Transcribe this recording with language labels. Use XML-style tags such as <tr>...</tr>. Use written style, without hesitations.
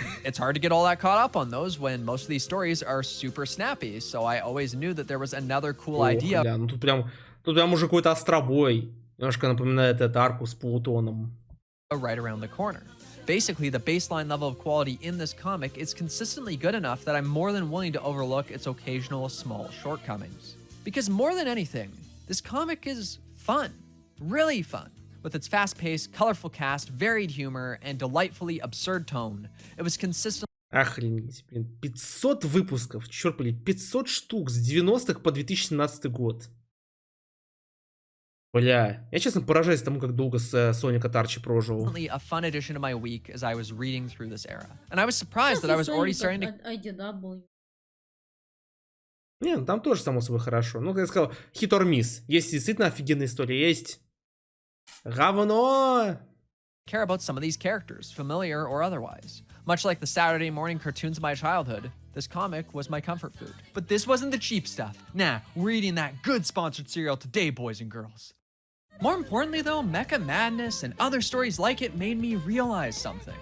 <en>It's hard to get all that caught up on those when most of these stories are super snappy, so I always knew that there was another cool idea.</en> <ru>Бля, ну тут прям уже какой-то остробой. Немножко напоминает это арку с Плутоном.</ru> <en>Right around the corner. Basically, the baseline level of quality in this comic is consistently good enough that I'm more than willing to overlook its occasional small shortcomings. Because more than anything, this comic is fun. Really fun. With its fast-paced, colorful cast, varied humor, and delightfully absurd tone, it was consistently...</en> <ru>Охренеть, блин. 500 выпусков, черт побери, 500 штук с 90-х по 2017 год. Бля, я честно поражаюсь тому, как долго Соник от Арчи прожил.</ru> <en>A fun addition to my week as I was reading through this era. And I was surprised that I was already starting to...</en> <ru>Не, ну там тоже, само собой, хорошо. Ну, как я сказал,</ru> <en>hit or miss.</en> <ru>Есть действительно офигенная история, есть... Говно!</ru> <en>Care about some of these characters, familiar or otherwise. Much like the Saturday morning cartoons of my childhood, this comic was my comfort food. But this wasn't the cheap stuff. Nah, we're eating that good sponsored cereal today, boys and girls. More importantly though, Mecha Madness and other stories like it made me realize something.</en>